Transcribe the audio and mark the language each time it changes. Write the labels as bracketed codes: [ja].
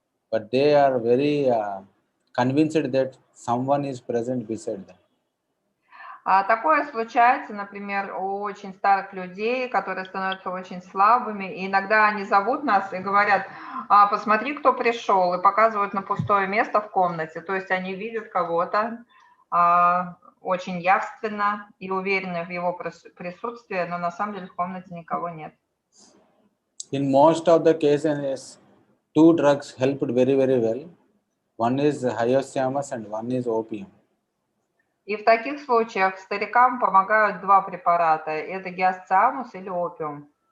[en] But they are very convinced that someone is present beside them. [ru] Такое случается, например, у очень старых людей, которые становятся очень слабыми, и иногда они зовут нас и говорят: посмотри, кто пришел, и показывают на пустое место в комнате. То есть они видят кого-то очень явственно и уверены в его присутствии, но на самом деле в комнате никого нет. [en] In most of the cases, two drugs helped very, very well. One is hyoscyamus and one is opium. [ru] И в таких случаях старикам помогают два препарата. Это гиасциамус или опиум.